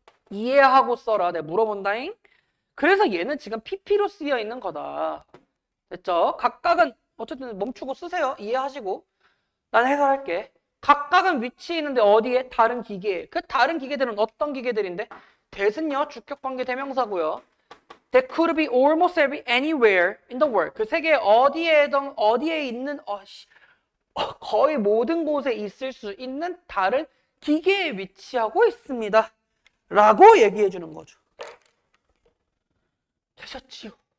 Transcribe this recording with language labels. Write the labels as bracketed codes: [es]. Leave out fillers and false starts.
[ko] 이해하고 써라. 내가 물어본다잉. 그래서 얘는 지금 PP로 쓰여 있는 거다. 됐죠? 각각은 어쨌든 멈추고 쓰세요. 이해하시고. 난 해설할게. 각각은 위치에 있는데 어디에? 다른 기계에. 그 다른 기계들은 어떤 기계들인데? that은요, 주격관계 대명사고요. [en] That could be almost anywhere in the world. [ko] 그 세계 어디에든 어디에 있는 거의 모든 곳에 있을 수 있는 다른 기계에 위치하고 있습니다. 라고 얘기해 주는 거죠. 되셨지요?